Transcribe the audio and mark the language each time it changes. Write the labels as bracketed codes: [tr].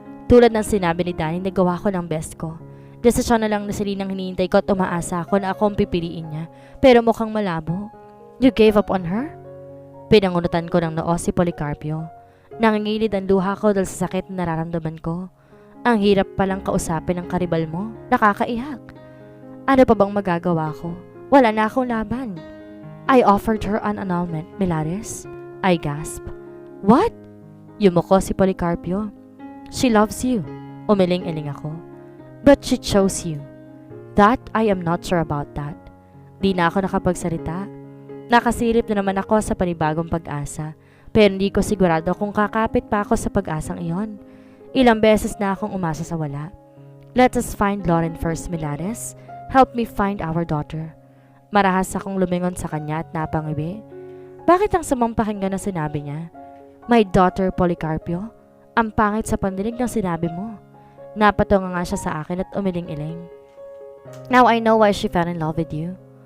[tl] Tulad ng sinabi ni Danny, nagawa ko ng best ko. Desisyon na lang na Selinang hinihintay ko at umaasa ako na ako ang pipiliin niya. Pero mukhang malabo. [en] You gave up on her? [tl] Pinangunutan ko ng noo si Policarpio. Nangingilid ang luha ko dahil sa sakit na nararamdaman ko. Ang hirap palang kausapin ng karibal mo. Nakakaiyak. Ano pa bang magagawa ko? Wala na akong laban. [en] I offered her an annulment, Milares. I gasped. What? [tl] Yumuko si Policarpio. [en] She loves you. [tl] Umiling-iling ako. [en] But she chose you. That I am not sure about that. [tl] Di na ako nakapagsalita. Nakasilip na naman ako sa panibagong pag-asa. Pero hindi ko sigurado kung kakapit pa ako sa pag-asang iyon. Ilang beses na akong umasa sa wala. [en] Let us find Lauren first, [tl] Milares. [en] Help me find our daughter. [tl] Marahas akong lumingon sa kanya at napangiwi. Bakit ang samang pakinggan na sinabi niya? [en] My daughter, [tl] Policarpio. Ang pangit sa pandinig ng sinabi mo. Napatunga nga siya sa akin at umiling-iling. [en] Now I know why she fell in love with you.